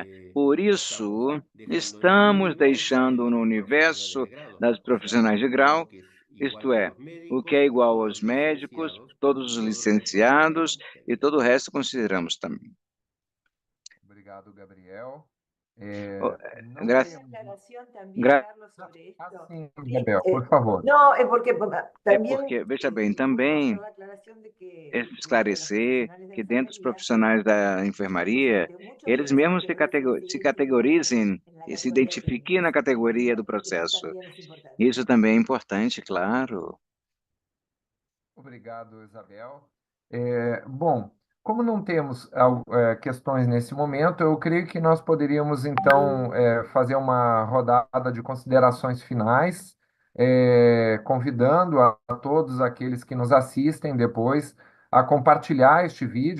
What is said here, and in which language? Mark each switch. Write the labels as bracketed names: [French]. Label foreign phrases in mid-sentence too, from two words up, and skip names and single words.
[Portuguese] Por isso, estamos deixando no universo das profissionais de grau, isto é, o que é igual aos médicos, todos os licenciados e todo o resto consideramos também. Obrigado, Gabriel. Oh, Não graças. temos... [Spanish] Aclaración también, [Portuguese] Gra- [Spanish] Carlos, sobre Ah, esto. [Portuguese] sim, [Spanish] Sí, Gabriel, por favor. no, es porque [Portuguese] É [Spanish] también [Portuguese] porque, veja bem, [Spanish] gusto [Portuguese] também [Spanish] hacer la aclaración de que dentro de los [Portuguese] esclarecer [Spanish] profesionales de [Portuguese] que dentro dos [Spanish] enfermería, [Portuguese] profissionais da enfermaria, [Spanish] durante muchos [Portuguese] eles [Spanish] meses [Portuguese] mesmos se categorizem [Spanish] en la [Portuguese] e se [Spanish] categoría de [Portuguese] identifiquem na [Spanish] técnicos. [Portuguese] categoria do [Spanish] Eso [Portuguese] processo. [Spanish] también es importante. [Portuguese] Isso também é importante, claro. Obrigado, Isabel. Bom, como não temos questões nesse momento, eu creio que nós poderíamos, então, fazer uma rodada de considerações finais, convidando a todos aqueles que nos assistem depois a compartilhar este vídeo.